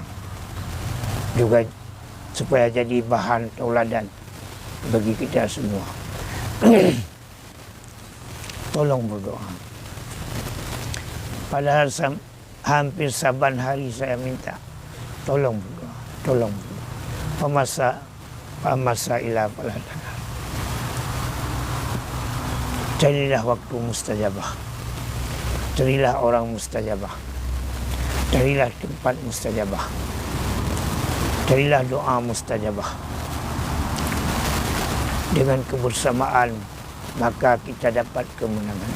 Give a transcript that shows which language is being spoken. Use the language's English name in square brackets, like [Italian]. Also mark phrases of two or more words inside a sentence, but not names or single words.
[Indonesian] Juga supaya jadi bahan tauladan bagi kita semua. Tolong berdoa. Padahal hampir saban hari saya minta, tolong berdoa. Pamasa ila fala tanhar. Carilah waktu mustajabah. Carilah orang mustajabah. Carilah tempat mustajabah. Carilah doa mustajabah. Dengan kebersamaan, maka kita dapat kemenangan.